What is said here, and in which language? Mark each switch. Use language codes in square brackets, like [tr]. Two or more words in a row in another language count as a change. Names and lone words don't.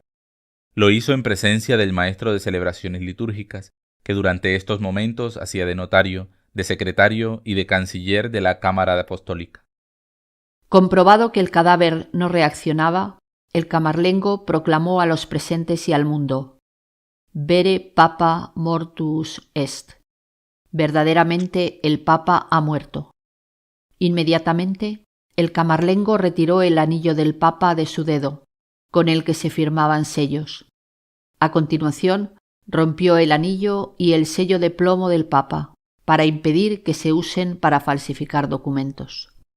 [es] Lo hizo en presencia del maestro de celebraciones litúrgicas, que durante estos momentos hacía de notario, de secretario y de canciller de la Cámara Apostólica. Comprobado que el cadáver no reaccionaba, el camarlengo proclamó a los presentes y al mundo: [la] Vere Papa mortus est. [es] Verdaderamente el Papa ha muerto. Inmediatamente, el camarlengo retiró el anillo del Papa de su dedo, con el que se firmaban sellos. A continuación, rompió el anillo y el sello de plomo del Papa, para impedir que se usen para falsificar documentos.